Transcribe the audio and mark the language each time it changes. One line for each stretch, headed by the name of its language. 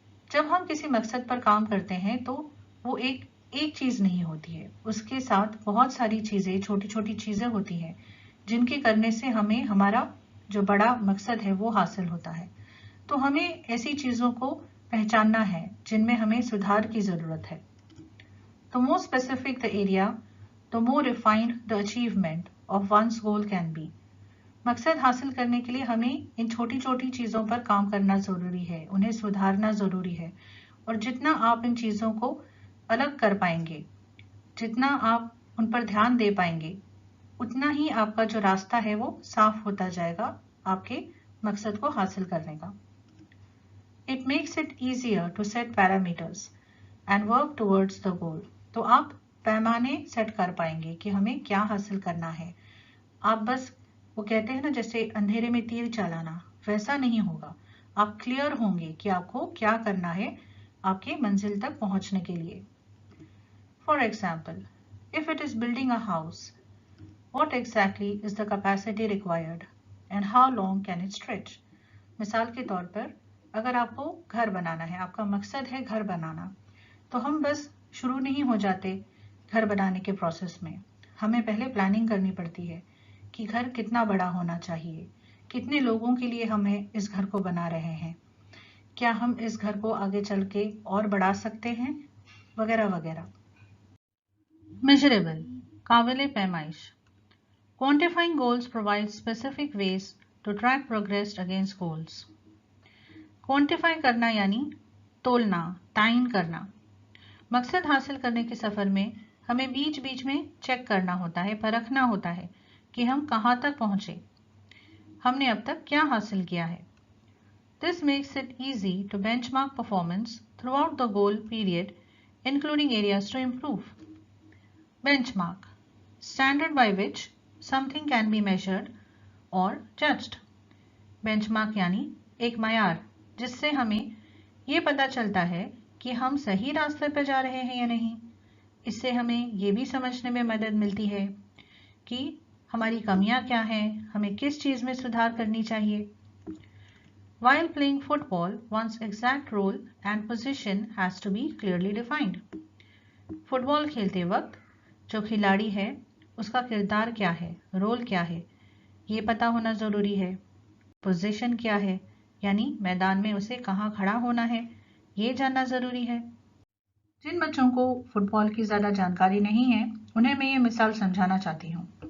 Hindi: जब हम किसी मकसद पर काम करते हैं तो वो एक चीज नहीं होती है, उसके साथ बहुत सारी चीजें, छोटी छोटी चीजें होती हैं जिनके करने से हमें हमारा जो बड़ा मकसद है वो हासिल होता है। तो हमें ऐसी चीजों को पहचानना है जिनमें हमें सुधार की जरूरत है।
English: The more specific the area, the more refined the achievement of one's goal can be.
Hindi: मकसद हासिल करने के लिए हमें इन छोटी छोटी चीज़ों पर काम करना ज़रूरी है, उन्हें सुधारना ज़रूरी है। और जितना आप इन चीज़ों को अलग कर पाएंगे, जितना आप उन पर ध्यान दे पाएंगे, उतना ही आपका जो रास्ता है वो साफ होता जाएगा आपके मकसद को हासिल करने का।
English: It makes it easier to set parameters and work towards the goal.
Hindi: तो आप पैमाने सेट कर पाएंगे कि हमें क्या हासिल करना है। आप बस वो कहते हैं ना, जैसे अंधेरे में तीर चलाना, वैसा नहीं होगा। आप क्लियर होंगे कि आपको क्या करना है आपके मंजिल तक पहुंचने के लिए।
English: For example, if it is building a house, what exactly is the capacity required and how long can it stretch?
Hindi: मिसाल के तौर पर अगर आपको घर बनाना है, आपका मकसद है घर बनाना, तो हम बस शुरू नहीं हो जाते घर बनाने के प्रोसेस में। हमें पहले प्लानिंग करनी पड़ती है कि घर कितना बड़ा होना चाहिए, कितने लोगों के लिए हमें इस घर को बना रहे हैं, क्या हम इस घर को आगे चल के और बढ़ा सकते हैं, वगैरह वगैरह।
English: measurable,
Hindi: काबिले पैमाइश।
English: Quantifying goals provide specific ways to track progress against goals.
Hindi: Quantify करना यानी तोलना, तायन करना। मकसद हासिल करने के सफर में हमें बीच बीच में चेक करना होता है, परखना होता है कि हम कहाँ तक पहुंचे, हमने अब तक क्या हासिल किया है।
English: This makes it easy to benchmark performance throughout the goal period, including areas to improve. Benchmark, standard by which something can be measured or judged.
Hindi: Benchmark यानी एक मयार जिससे हमें ये पता चलता है कि हम सही रास्ते पर जा रहे हैं या नहीं। इससे हमें ये भी समझने में मदद मिलती है कि हमारी कमियां क्या हैं, हमें किस चीज़ में सुधार करनी चाहिए।
English: While playing football, one's exact role and position has to be clearly defined.
Hindi: Football खेलते वक्त जो खिलाड़ी है उसका किरदार क्या है, रोल क्या है, ये पता होना ज़रूरी है। पोजीशन क्या है, यानी मैदान में उसे कहाँ खड़ा होना है, ये जानना ज़रूरी है। जिन बच्चों को फुटबॉल की ज़्यादा जानकारी नहीं है उन्हें मैं ये मिसाल समझाना चाहती हूँ।